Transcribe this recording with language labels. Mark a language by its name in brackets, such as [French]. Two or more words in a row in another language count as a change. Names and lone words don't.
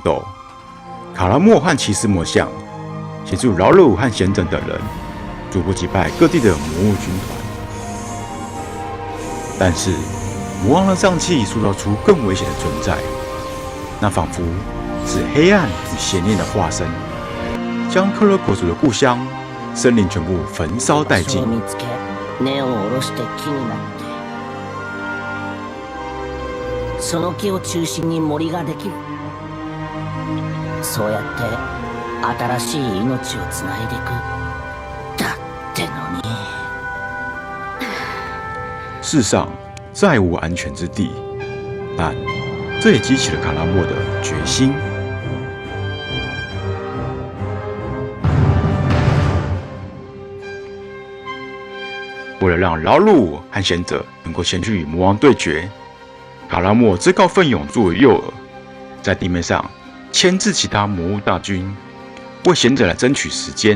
[Chinese] 斗，卡拉莫和骑士魔像协助劳鲁和贤整等人逐步击败各地的魔物军团。但是魔王的瘴气塑造出更危险的存在，那仿佛是黑暗与邪念的化身，将克勒国族的故乡森林全部焚烧殆尽。 [Japanese] その木を中心に森ができる。そうやって新しい命をつないでいく。だってのに。 [Chinese] 世上再无安全之地，但这也激起了卡拉莫的决心。为了让劳碌和贤者能够前去与魔王对决，卡拉莫自告奋勇作为诱饵，在地面上牵制其他魔物大军，为贤者来争取时间。